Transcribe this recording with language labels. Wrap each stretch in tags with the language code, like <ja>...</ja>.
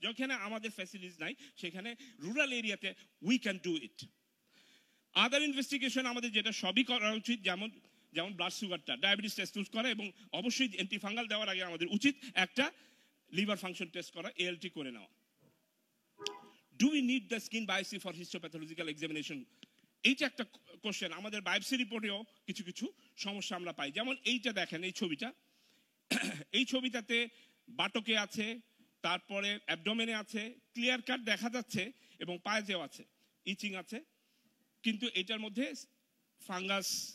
<bn>যেখানে আমাদের ফ্যাসিলিটিস নাই, সেখানে রুরাল এরিয়াতে</bn> <en>We can do it.</en> <bn>Other investigation আমাদের যেটা সবই করা উচিত, যেমন ব্লাড সুগারটা, ডায়াবেটিস টেস্ট করা, এবং অবশ্যই অ্যান্টিফাঙ্গাল দেওয়ার আগে আমাদের উচিত একটা লিভার ফাংশন টেস্ট করা, ALT করে নেওয়া।</bn> <en>Do we need the skin biopsy for histopathological examination?</en> <bn>এইটা একটা কোশ্চেন, আমাদের বায়োপসি রিপোর্টেও কিছু কিছু সমস্যা আমরা পাই। যেমন এইটা দেখেন, এই ছবিটা, এই ছবিটাতে বাটকে আছে, তারপরে অ্যাবডোমেনে আছে, ক্লিয়ার কাট দেখা যাচ্ছে, এবং পায়েতেও আছে, ইচিং আছে, কিন্তু এটার মধ্যে ফাঙ্গাস।</bn>